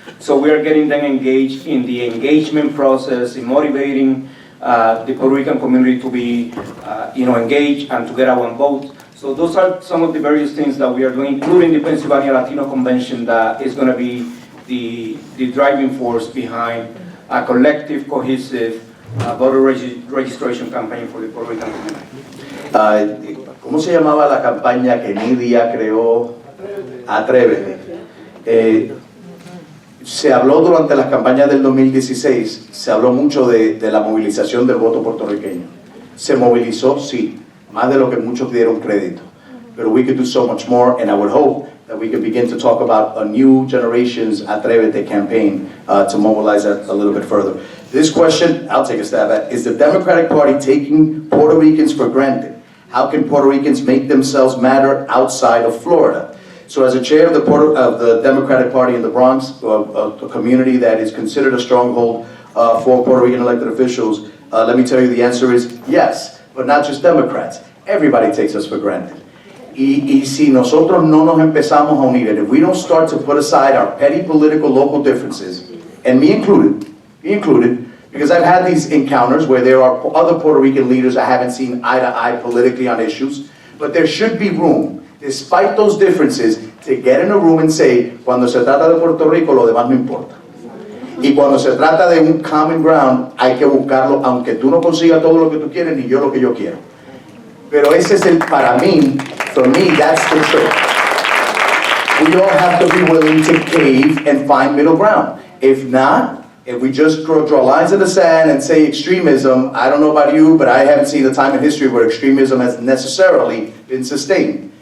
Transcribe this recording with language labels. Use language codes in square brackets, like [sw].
[en] So we are getting them engaged in the engagement process, in motivating the Puerto Rican community to be, engaged and to get out and vote. So those are some of the various things that we are doing, including the Pennsylvania Latino Convention that is going to be the driving force behind a collective, cohesive voter registration campaign for the Puerto Rican community. [es] ¿Cómo se llamaba la campaña que Nidia creó? Atrévete. Se habló durante las campañas del 2016, se habló mucho de la movilización del voto puertorriqueño. Se movilizó, sí, más de lo que muchos dieron crédito. [en] But we could do so much more, and I would hope that we could begin to talk about a new generation's Atrévete campaign to mobilize that a little bit further. This question, I'll take a stab at, is the Democratic Party taking Puerto Ricans for granted? How can Puerto Ricans make themselves matter outside of Florida? So as a chair of the Democratic Party in the Bronx, a community that is considered a stronghold for Puerto Rican elected officials, let me tell you the answer is yes, but not just Democrats. Everybody takes us for granted. [es] Y si nosotros no nos empezamos a unir, [en] and if we don't start to put aside our petty political local differences, and me included, because I've had these encounters where there are other Puerto Rican leaders I haven't seen eye to eye politically on issues, but there should be room, despite those differences, to get in a room and say, [es] cuando se trata de Puerto Rico, lo demás no importa. Y cuando se trata de un common ground, hay que buscarlo, aunque tú no consigas todo lo que tú quieres, ni yo lo que yo quiero. Pero ese es para mí, [en] for me, that's the trick. We all have to be willing to cave and find middle ground. If not, if we just draw lines in the sand and say extremism, I don't know about you, but I haven't seen a time in history where extremism has necessarily been sustained.